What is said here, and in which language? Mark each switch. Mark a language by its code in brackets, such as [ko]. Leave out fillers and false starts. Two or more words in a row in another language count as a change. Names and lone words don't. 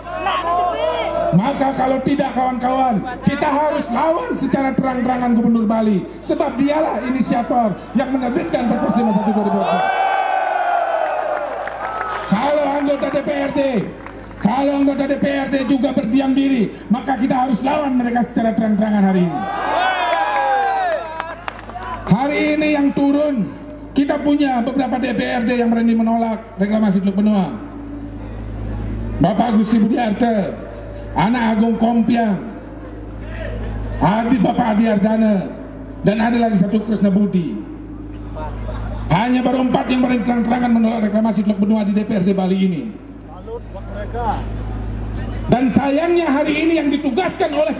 [id] Maka kalau tidak kawan-kawan, kita harus lawan secara terang-terangan gubernur Bali, sebab dialah inisiator yang menerbitkan Perpres 51 2014. Kalau anggota DPRD juga berdiam diri, maka kita harus lawan mereka secara terang-terangan hari ini. Hari ini yang turun, kita punya beberapa DPRD yang berani menolak reklamasi Teluk Benoa. Bapak Gusti Budiarte, Anak Agung Kompiang, Bapak Adi Ardana, dan ada lagi satu Krisna Budi. Hanya baru 4 yang berani terang-terangan menolak reklamasi Teluk Benoa di DPRD Bali ini. Dan sayangnya hari ini yang ditugaskan oleh